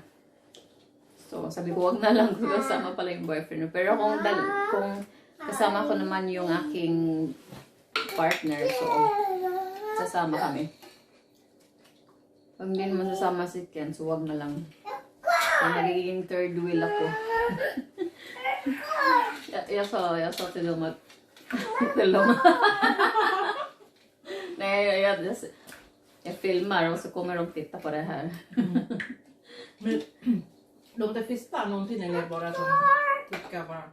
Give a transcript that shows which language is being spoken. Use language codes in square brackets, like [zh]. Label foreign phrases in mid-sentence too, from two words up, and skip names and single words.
[tl] So, sabi ko wag na lang kung kasama pala yung boyfriend niya. Pero kung kasama ko naman yung aking partner, so sasama kami. Pag hindi naman sasama si Ken, so wag na lang. So, magiging third wheel ako. [sv] Jag sa till dem att nej, jag filmar och så kommer de titta på det här. Men låt det fista någonting eller bara som klicka bara.